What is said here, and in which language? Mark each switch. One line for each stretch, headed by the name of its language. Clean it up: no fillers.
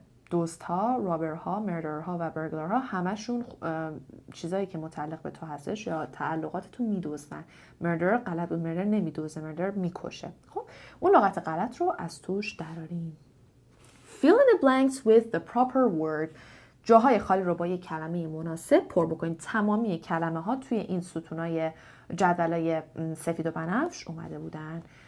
Persian: دزدها، رابرها، مردرها و برگلرها همشون چیزایی که متعلق به تو هستش یا تعلقات تو میدزدن. مردر غلط بود. مردر نمیدزده. مردر میکشه. خب اون لغت غلط رو از توش دراریم.
English: Fill in the blanks with the proper word.
Persian: جاهای خالی رو با یک کلمه مناسب پر بکنید. تمامی کلمه ها توی این ستونای جدولای سفید و بنفش اومده بودن.